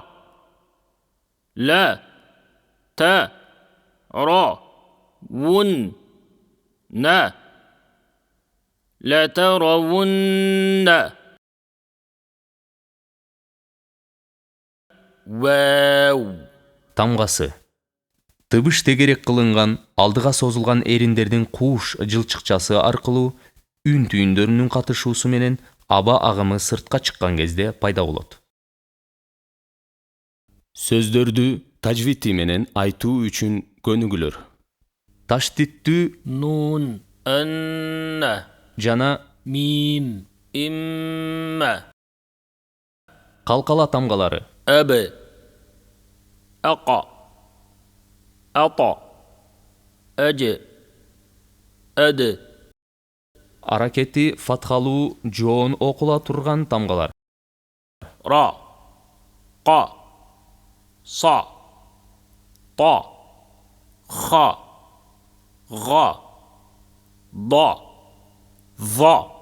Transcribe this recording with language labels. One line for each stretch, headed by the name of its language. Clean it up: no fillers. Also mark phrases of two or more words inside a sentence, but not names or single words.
Arabic: لا ترون. لا ترون. Вау.
Kyrgyz: Тамгасы. Тыбыш тегерек кылынган, алдыга созулган эриндердин кууш жылчыкчасы аркылуу үн түйүндөрүнүн катышуусу менен аба агымы сыртка чыккан кезде пайда болот. Сөздөрдү тажвити менен айтуу үчүн көнүгүлөр. Таштиттүү
Arabic: Нун. Анна.
Kyrgyz: жана
Arabic: Мим. Имма.
Kyrgyz: калкала тамгалары.
Arabic: أب. أقى. أطى. أج. أد.
Kyrgyz: Аракети фатхалуу жоон окула турган тамгалар.
Arabic: را. قا. صا. طا. خا. غا. ضا. ظا.